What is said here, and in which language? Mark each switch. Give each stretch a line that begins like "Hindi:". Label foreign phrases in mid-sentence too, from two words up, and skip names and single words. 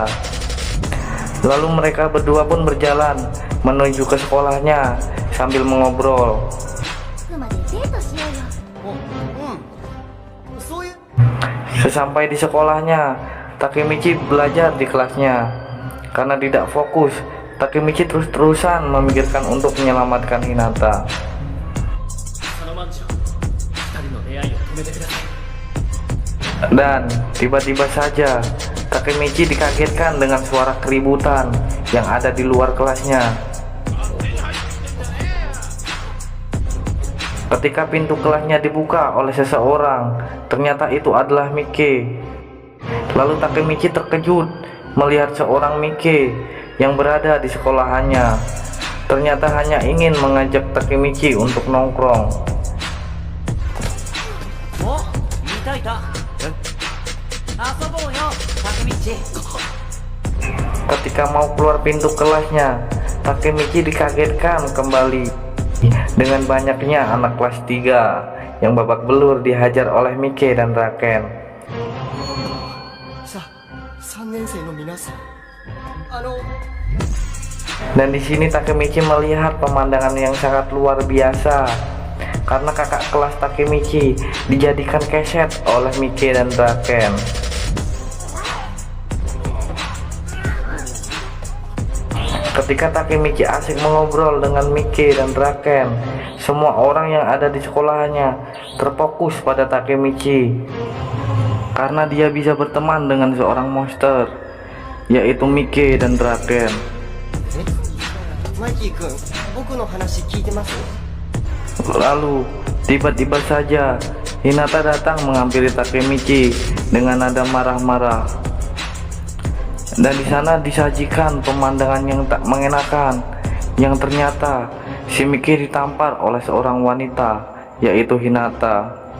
Indonesian: Lalu mereka berdua pun berjalan menuju ke sekolahnya sambil mengobrol. Sesampai di sekolahnya, Takemichi belajar di kelasnya. Karena tidak fokus, Takemichi terus-terusan memikirkan untuk menyelamatkan Hinata.
Japanese: その万丈二人の出会いを止めてください
Indonesian: Dan tiba-tiba saja Takemichi dikagetkan dengan suara keributan yang ada di luar kelasnya. Ketika pintu kelasnya dibuka oleh seseorang, ternyata itu adalah Mike. Lalu Takemichi terkejut melihat seorang Mike yang berada di sekolahannya. Ternyata hanya ingin mengajak Takemichi untuk nongkrong.
Japanese: おいたいた遊ぼうよタケミッチ
Indonesian: Ketika mau keluar pintu kelasnya, Takemichi dikagetkan kembali dengan banyaknya anak kelas 3 yang babak belur dihajar oleh Mike dan Raken.
Japanese: 3年生の皆さん
Indonesian: Dan di sini Takemichi melihat pemandangan yang sangat luar biasa karena kakak kelas Takemichi dijadikan keset oleh Mike dan Raken. Ketika Takemichi asik mengobrol dengan Mike dan Raken, semua orang yang ada di sekolahannya terfokus pada Takemichi karena dia bisa berteman dengan seorang monster, yaitu Mike dan Raken.
Japanese: マイキー君僕の話聞いてます
Indonesian: Lalu tiba-tiba saja Hinata datang menghampiri Takemichi dengan nada marah-marah. Dan di sana disajikan pemandangan yang tak mengenakan, yang ternyata si Mike ditampar oleh seorang wanita, yaitu Hinata.